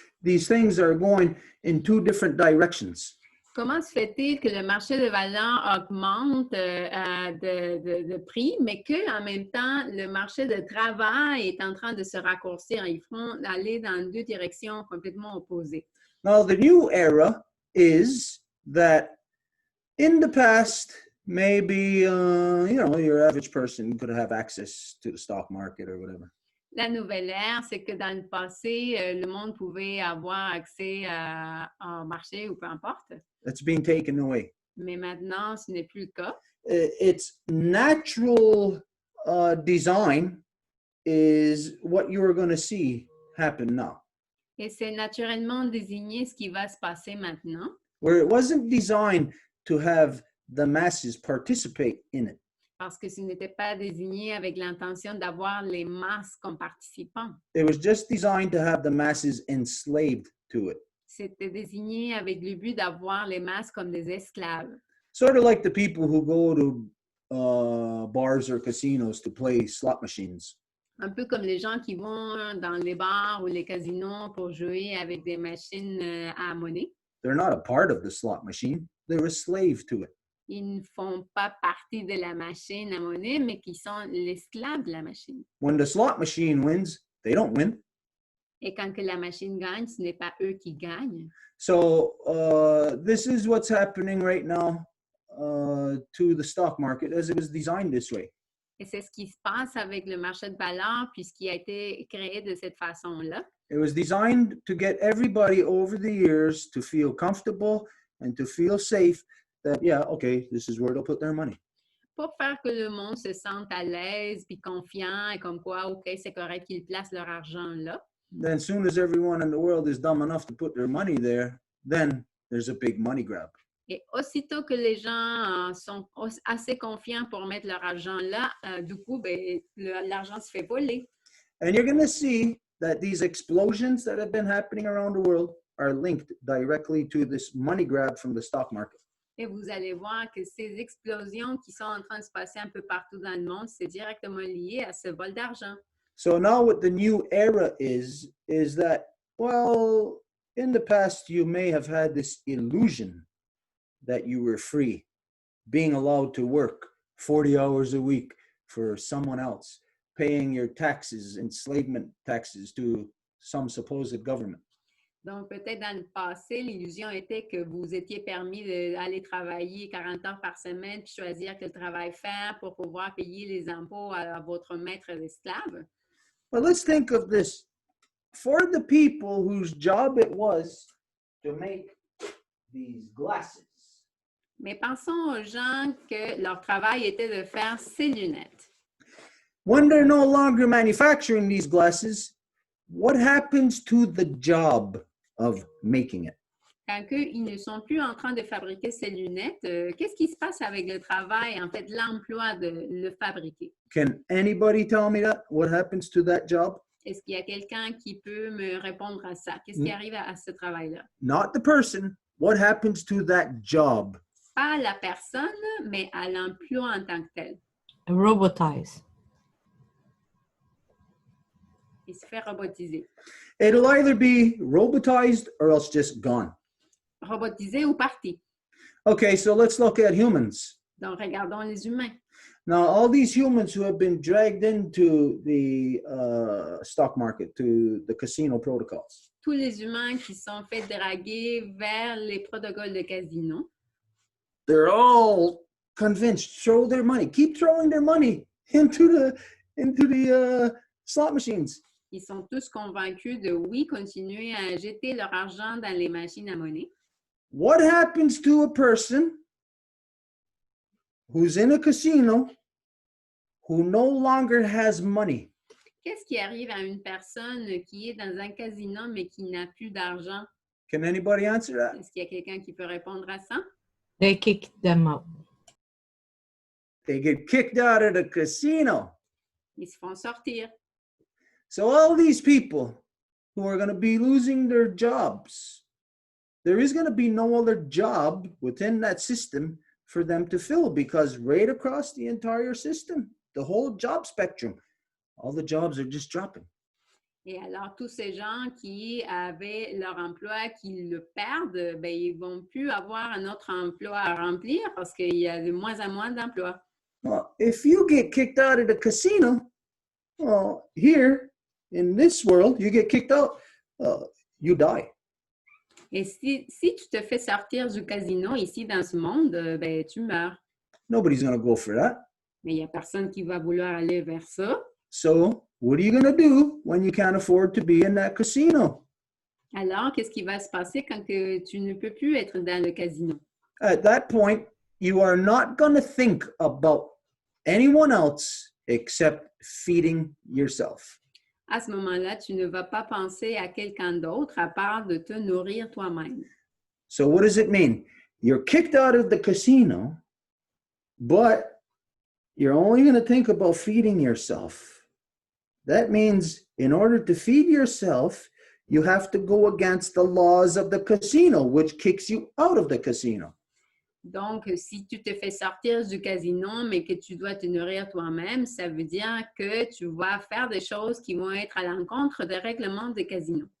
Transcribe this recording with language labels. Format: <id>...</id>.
<en>These things are going in two different directions.</en> <fr>Comment se fait-il que le marché de valeurs augmente de prix, mais qu'en même temps, le marché de travail est en train de se raccourcir? Ils font aller dans deux directions complètement opposées.</fr> <en>Now, the new era is that in the past, maybe, your average person could have access to the stock market or whatever.</en> <fr>La nouvelle ère, c'est que dans le passé, le monde pouvait avoir accès au marché ou peu importe.</fr> <en>That's being taken away.</en> <fr>Mais maintenant, ce n'est plus le cas.</fr> <en>Its natural design is what you are going to see happen now.</en> <fr>Et c'est naturellement désigné ce qui va se passer maintenant.</fr> <en>Where it wasn't designed to have the masses participate in it.</en> <fr>Parce que ce n'était pas désigné avec l'intention d'avoir les masses comme participants.</fr> <en>It was just designed to have the masses enslaved to it.</en> <fr>C'était désigné avec le but d'avoir les masses comme des esclaves.</fr> <en>Sort of like the people who go to bars or casinos to play slot machines.</en> <fr>Un peu comme les gens qui vont dans les bars ou les casinos pour jouer avec des machines à monnaie.</fr> <en>They're not a part of the slot machine. They're a slave to it.</en> <fr>Ils ne font pas partie de la machine à monnaie, mais qui sont l'esclave de la machine.</fr> <en>When the slot machine wins, they don't win.</en> <fr>Et quand que la machine gagne, ce n'est pas eux qui gagnent.</fr> <en>So this is what's happening right now to the stock market as it was designed this way.</en> <fr>Et c'est ce qui se passe avec le marché de valeurs puisqu'il a été créé de cette façon-là.</fr> <en>It was designed to get everybody over the years to feel comfortable and to feel safe that, yeah, okay, this is where they'll put their money.</en> <fr>pour faire que le monde se sente à l'aise puis confiant et comme quoi, OK, c'est correct qu'ils placent leur argent là.</fr> <en>Then soon as everyone in the world is dumb enough to put their money there, then there's a big money grab.</en> <fr>Et aussitôt que les gens sont assez confiants pour mettre leur argent là, du coup, ben, l'argent se fait voler.</fr> <en>And you're going to see that these explosions that have been happening around the world are linked directly to this money grab from the stock market.</en> <fr>Et vous allez voir que ces explosions qui sont en train de se passer un peu partout dans le monde, c'est directement lié à ce vol d'argent.</fr> <en>So now what the new era is that, well, in the past, you may have had this illusion that you were free, being allowed to work 40 hours a week for someone else, paying your taxes, enslavement taxes to some supposed government.</en> <fr>Donc, peut-être dans le passé, l'illusion était que vous étiez permis d'aller travailler 40 heures par semaine puis choisir quel travail faire pour pouvoir payer les impôts à votre maître d'esclave.</fr> <en>But let's think of this. For the people whose job it was to make these glasses,</en> <fr>Mais pensons aux gens que leur travail était de faire ces lunettes.</fr> <en>when they're no longer manufacturing these glasses, what happens to the job of making it?</en> <fr>Quand ils ne sont plus en train de fabriquer ces lunettes, qu'est-ce qui se passe avec le travail, en fait, l'emploi de le fabriquer?</fr> <en>Can anybody tell me that? What happens to that job?</en> <fr>Est-ce qu'il y a quelqu'un qui peut me répondre à ça? Qu'est-ce qui arrive à ce travail-là?</fr> <en>Not the person. What happens to that job?</en> <fr>Pas à la personne, mais à l'emploi en tant que tel.</fr> <en>Robotize.</en> <fr>Il se fait robotiser.</fr> <en>It'll either be robotized or else just gone.</en> <fr>Robotisé ou parti.</fr> <en>Okay, so let's look at humans.</en> <fr>Donc, regardons les humains.</fr> <en>Now, all these humans who have been dragged into the stock market, to the casino protocols,</en> <fr>Tous les humains qui sont faits draguer vers les protocoles de casino,</fr> <en>they're all convinced, throw their money, keep throwing their money into the slot machines.</en> <fr>ils sont tous convaincus de, oui, continuer à jeter leur argent dans les machines à monnaie.</fr> <en>What happens to a person who's in a casino who no longer has money?</en> <fr>Qu'est-ce qui arrive à une personne qui est dans un casino mais qui n'a plus d'argent?</fr> <en>Can anybody answer that?</en> <fr>Est-ce qu'il y a quelqu'un qui peut répondre à ça?</fr> <en>They kick them out. They get kicked out of the casino.</en> <fr>Ils se font sortir.</fr> <en>So all these people who are going to be losing their jobs, there is going to be no other job within that system for them to fill, because right across the entire system, the whole job spectrum, all the jobs are just dropping.</en> <fr>Et alors, tous ces gens qui avaient leur emploi, qui le perdent, ben, ils ne vont plus avoir un autre emploi à remplir parce qu'il y a de moins en moins d'emplois.</fr> <en>Well, if you get kicked out of the casino, well, here in this world, you get kicked out, you die.</en> <fr>Et si tu te fais sortir du casino ici dans ce monde, ben, tu meurs.</fr> <en>Nobody's going to go for that.</en> <fr>Mais il n'y a personne qui va vouloir aller vers ça.</fr> <en>So what are you going to do when you can't afford to be in that casino?</en> <fr>Alors, qu'est-ce qui va se passer quand que tu ne peux plus être dans le casino?</fr> <en>At that point, you are not going to think about anyone else except feeding yourself.</en> <fr>À ce moment-là, tu ne vas pas penser à quelqu'un d'autre à part de te nourrir toi-même.</fr> <en>So what does it mean? You're kicked out of the casino, but you're only going to think about feeding yourself. That means in order to feed yourself, you have to go against the laws of the casino, which kicks you out of the casino.</en> <fr>Donc, si tu te fais sortir du casino, mais que tu dois te nourrir toi-même, ça veut dire que tu vas faire des choses qui vont être à l'encontre des règlements des casinos.</fr>